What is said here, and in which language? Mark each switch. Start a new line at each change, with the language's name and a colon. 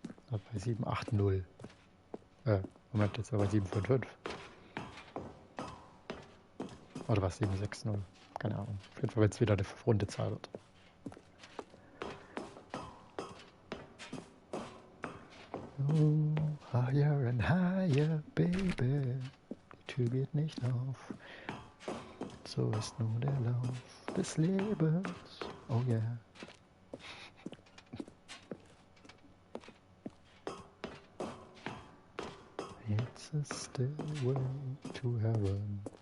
German: Bei 780. Moment, jetzt aber bei 755. Oder was? 760? Keine Ahnung. Auf jeden Fall, wenn es wieder eine runde Zahl wird.
English: Oh, higher and higher, baby.
German: Die Tür geht nicht auf. So ist nur der Lauf des Lebens.
English: Oh yeah. It's a stairway to heaven.